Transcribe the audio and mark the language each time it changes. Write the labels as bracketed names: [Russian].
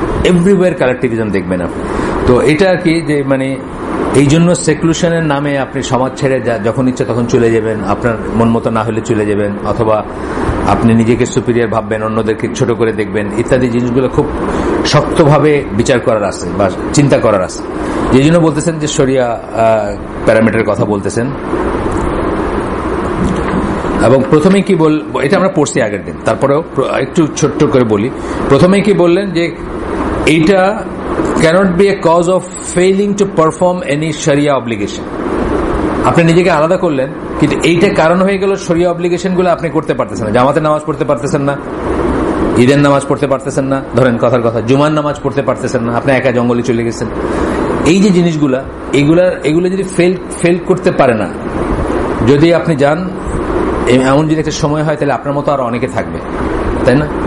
[Bangla] Everywhere collectivism দেখবেন আপনি। তো এটা আর কি, যে মানে এই জন্য সেক্লুশনের নামে আপনি সমাজ ছেড়ে যখন ইচ্ছে তখন চলে যাবেন, আপনার মন মতো না হলে চলে যাবেন, অথবা আপনি নিজেকে সুপিরিয়র ভাববেন, অন্যদেরকে ছোট করে দেখবেন, ইত্যাদি জিনিসগুলো খুব শক্তভাবে বিচার করার আছে বা চিন্তা করার আছে। এই জন্য বলতেছেন যে শরিয়া প্যারামিটারের কথা বলতেছেন। এবং প্রথমেই কি এটা আমরা পড়ছি আগের দিন, তারপরেও একটু ছোট্ট করে বলি। প্রথমেই কি বললেন যে এইটা [English] cannot be a cause of failing to perform any sharia obligation. [Bangla] আপনি নিজেকে আলাদা করলেন, কিন্তু এইটা কারণ হয়ে গেল শরিয়া অব্লিগেশন গুলো আপনি করতে পারতেছেন না। জামাতের নামাজ পড়তে পারতেছেন না, ঈদের নামাজ পড়তে পারতেছেন না, ধরেন কথার কথা জুমার নামাজ পড়তে পারতেছেন না, আপনি একা জঙ্গলে চলে গেছেন। এই যে জিনিসগুলা, এগুলো যদি ফেল করতে পারে না, যদি আপনি যান, এমন যদি একটা সময় হয়, তাহলে আপনার মতো আর অনেকে থাকবে, তাই না?